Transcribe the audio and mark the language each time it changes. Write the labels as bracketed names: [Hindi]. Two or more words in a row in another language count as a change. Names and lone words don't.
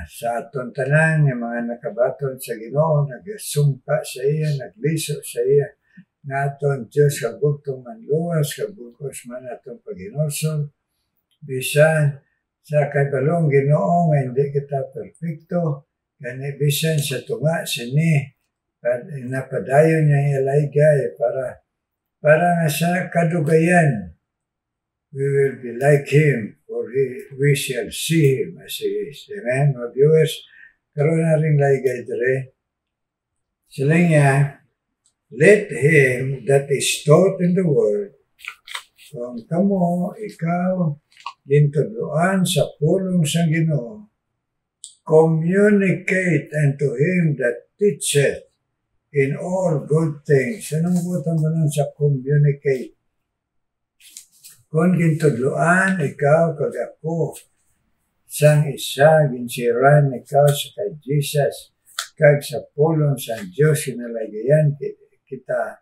[Hiligaynon] Sa aton tanan, yung mga nakabaton sa Ginoo, nagsumpa sa iya, nagliso sa iya, nga aton Diyos kabugtong manluwas, kabugos man atong pag-inosol, bisan sa kabalong Ginoo nga hindi kita perfecto, gani bisan sa tunga sini, napadayon niya ilaygay para nga sa kadugayan, [English] we will be like Him, for we shall see Him as He is. Amen, mga viewers. [Hiligaynon] Karoon na rin laygay dire. Sila niya, [English] let him that is taught in the word, [Hiligaynon] kung kamo, ikaw, gintudloan sa pulong sa Ginoo, [English] communicate unto him that teacheth in all good things. [Hiligaynon] Anong butang ba nun sa communicate? Kung gintudloan, ikaw, kag ako, sang isa, ginsiran ikaw sa kay Jesus, kag sa pulong sa Diyos, kinalagayan kita.